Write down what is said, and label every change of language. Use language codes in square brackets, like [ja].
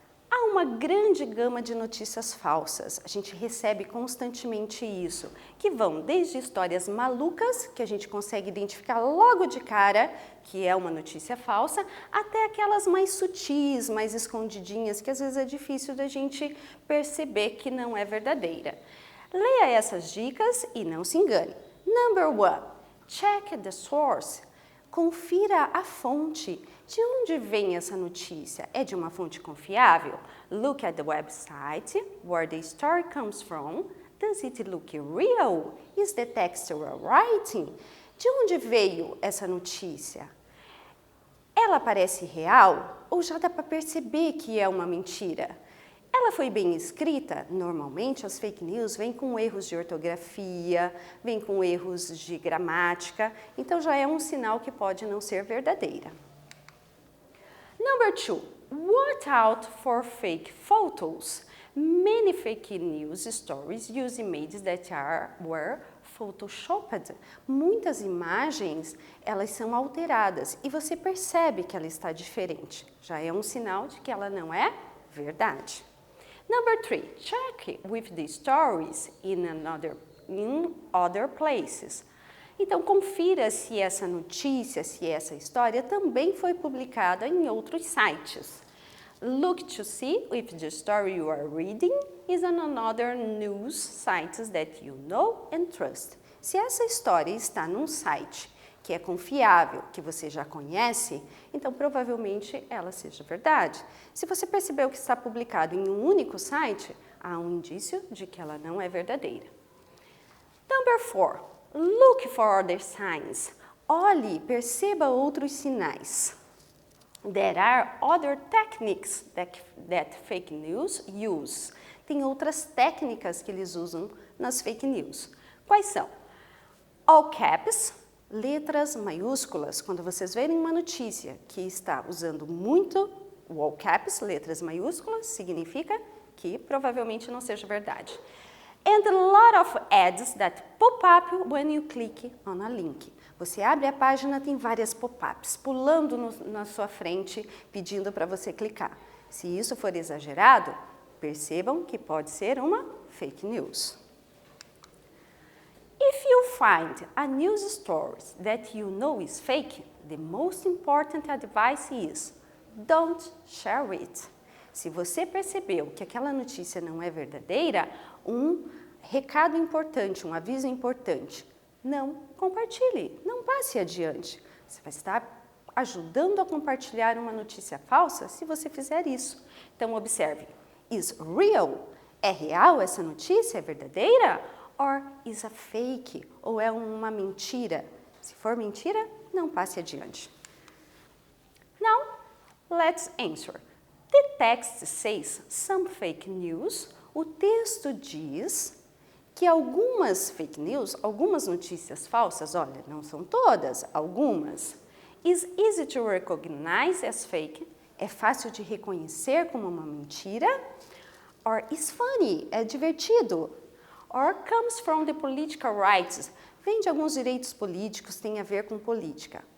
[pt] Há uma grande gama de notícias falsas, a gente recebe constantemente isso, que vão desde histórias malucas, que a gente consegue identificar logo de cara que é uma notícia falsa, até aquelas mais sutis, mais escondidinhas, que às vezes é difícil da gente perceber que não é verdadeira. Leia essas dicas e não se engane. [en] Number 1, check the source. [pt] Confira a fonte. De onde vem essa notícia? É de uma fonte confiável? [en] Look at the website, where the story comes from. Does it look real? Is the text writing? [pt] De onde veio essa notícia? Ela parece real ou já dá para perceber que é uma mentira? Ela foi bem escrita? Normalmente as fake news vêm com erros de ortografia, vêm com erros de gramática, então já é um sinal que pode não ser verdadeira. [en] Number 2, watch out for fake photos. Many fake news stories use images that were photoshopped. [pt] Muitas imagens, elas são alteradas e você percebe que ela está diferente. Já é um sinal de que ela não é verdade. [en] Number 3, check with the stories in other places. [pt] Então, confira se essa notícia, se essa história também foi publicada em outros sites. [en] Look to see if the story you are reading is on another news sites that you know and trust. [pt] Se essa história está num site que é confiável, que você já conhece, então provavelmente ela seja verdade. Se você percebeu que está publicado em um único site, há um indício de que ela não é verdadeira. [en] Number 4, look for other signs. [pt] Olhe, perceba outros sinais. [en] There are other techniques that fake news use. [pt] Tem outras técnicas que eles usam nas fake news. Quais são? All caps, letras maiúsculas. Quando vocês verem uma notícia que está usando muito o all caps, letras maiúsculas, significa que provavelmente não seja verdade. [en] And a lot of ads that pop up when you click on a link. [pt] Você abre a página, tem várias pop-ups pulando na sua frente, pedindo para você clicar. Se isso for exagerado, percebam que pode ser uma fake news. [en] If you find a news story that you know is fake, the most important advice is don't share it. [pt] Se você percebeu que aquela notícia não é verdadeira, um recado importante, um aviso importante, não compartilhe, não passe adiante. Você vai estar ajudando a compartilhar uma notícia falsa se você fizer isso. Então, observe. [en] Is real? [pt] É real essa notícia? É verdadeira? [en] Or is a fake? [pt] Ou é uma mentira? Se for mentira, não passe adiante. [en] Now, let's answer. The text says some fake news. [pt] O texto diz que algumas fake news, algumas notícias falsas, olha, não são todas, algumas, [en] is easy to recognize as fake, [pt] é fácil de reconhecer como uma mentira, [en] or is funny, [pt] é divertido, [en] or comes from the political rights, [pt] vem de alguns direitos políticos, tem a ver com política.